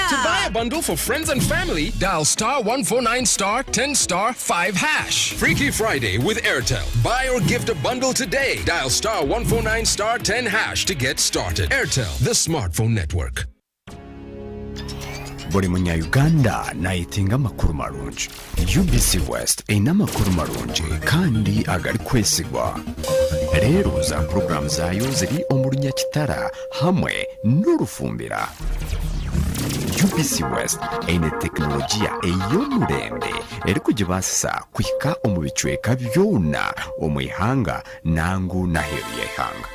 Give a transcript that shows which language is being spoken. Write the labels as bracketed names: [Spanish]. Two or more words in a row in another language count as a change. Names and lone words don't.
[English] To buy a bundle for friends and family, dial star 149 star 10 star 5 hash. Freaky Friday with Airtel. Buy or gift a bundle today. Dial star 149 star 10 hash to get started. Airtel, the smartphone network. [Tooro] buli munya-uganda nayitinga amakulu marungi. UBC West erina amakulu marungi kandi agali kwesigwa. Leero za puroguramu zaayo ziri omulunya kitara hamwe n'olufumbira. UBC West eine tekinologiya ey'omulembe eri kugibaasa kuhika omu bicweka byona omu ihanga nangu n'aheeru y'eihanga.